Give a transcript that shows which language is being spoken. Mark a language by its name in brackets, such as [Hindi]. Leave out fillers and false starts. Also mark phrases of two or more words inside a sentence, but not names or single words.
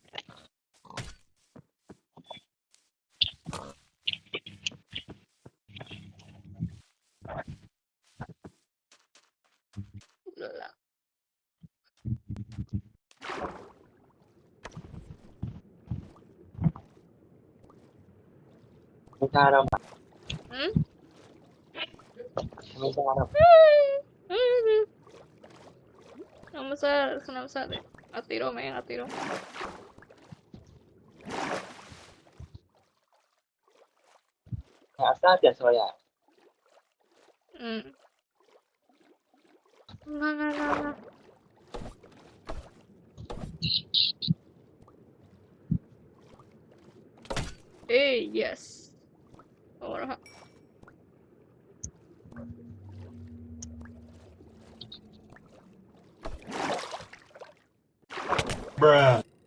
[Burmese] လာလာ မစားတော့ ဟမ် မစားတော့ [Spanish] Vamos a ver. A tiro, men, a tiro. [Burmese] အစားပြန်ဆောရ Na. [English] Hey, yes. [Spanish] Ahora. Bruh.